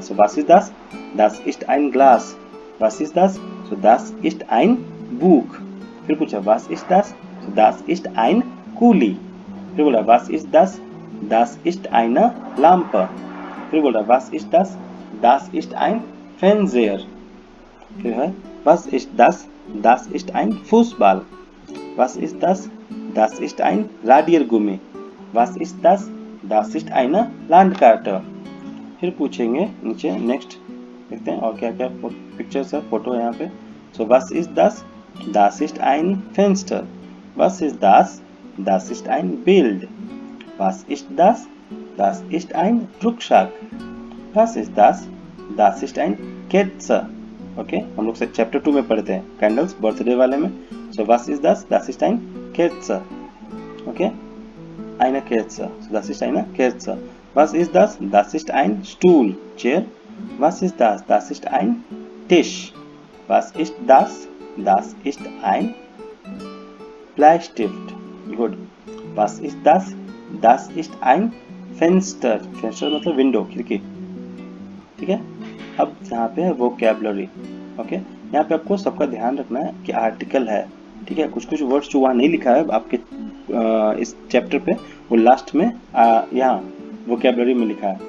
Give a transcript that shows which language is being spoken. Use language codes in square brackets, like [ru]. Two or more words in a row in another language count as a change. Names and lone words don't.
[de] so was ist das, das ist ein Glas, was ist das, so das ist ein Buch. [hi] फिर पूछा [de] was ist das, so das ist ein Kuli. [hi] फिर बोला [de] was ist das, das ist eine Lampe. [hi] फिर बोला [de] was ist das, das ist ein Fenster. [hi] फिर है [de] was ist das ist ein Fußball, was ist das ist ein Radiergummi, was ist das ist eine Landkarte। [hi] फिर पूछेंगे नीचे नेक्स्ट, देखते हैं और क्या क्या पिक्चर्स है, फोटो है यहाँ पे। [de] सो was ist das ist ein Fenster, was ist das ist ein Bild, was ist das ist ein Rucksack, was ist das ist ein Kerze। [hi] ओके, हम लोग से चैप्टर 2 में पढ़ते हैं [en] candles birthday [hi] वाले में। [de] so was ist das ist ein Kerze। ओके, eine Kerze, so das ist eine Kerze। was ist das ist ein Stuhl, Chair। was ist das ist ein Tisch। was ist das ist ein Bleistift। गुड। was ist das ist ein Fenster, Fenster [hi] मतलब विंडो, खिड़की। ठीक है, अब यहाँ पे है वोकैबुलरी। ओके, यहाँ पे आपको सबका ध्यान रखना है कि आर्टिकल है। ठीक है, कुछ कुछ वर्ड्स जो वहाँ नहीं लिखा है आपके इस चैप्टर पे, वो लास्ट में यहाँ वोकैबुलरी में लिखा है।